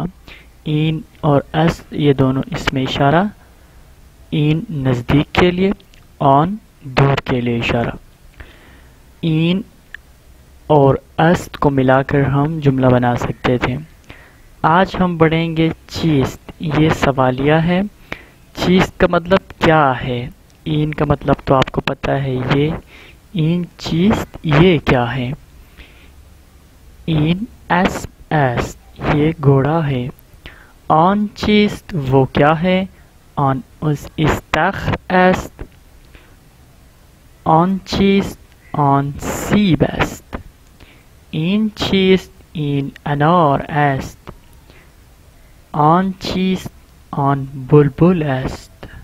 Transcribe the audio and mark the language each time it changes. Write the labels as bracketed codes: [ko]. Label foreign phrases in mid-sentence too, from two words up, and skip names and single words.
[ur] این اور اس یہ دونوں اسم اشارہ، این نزدیک کے لیے، آن دور کے لیے اشارہ۔ این اور اس کو ملا کر ہم جملہ بنا سکتے تھے۔ آج ہم پڑھیں گے چیست، یہ سوالیہ ہے۔ چیست کا مطلب کیا ہے؟ این کا مطلب تو آپ کو پتہ ہے، یہ [fa] این چیست [ur] یہ کیا ہے؟ این ایس ایس یہ گھوڑا ہے۔ [fa] آن چیست [ur] وہ کیا ہے؟ [fa] آن استخ است، آن چیست آن سیب است۔ این چیست این انار است، آن چیست آن بلبل است۔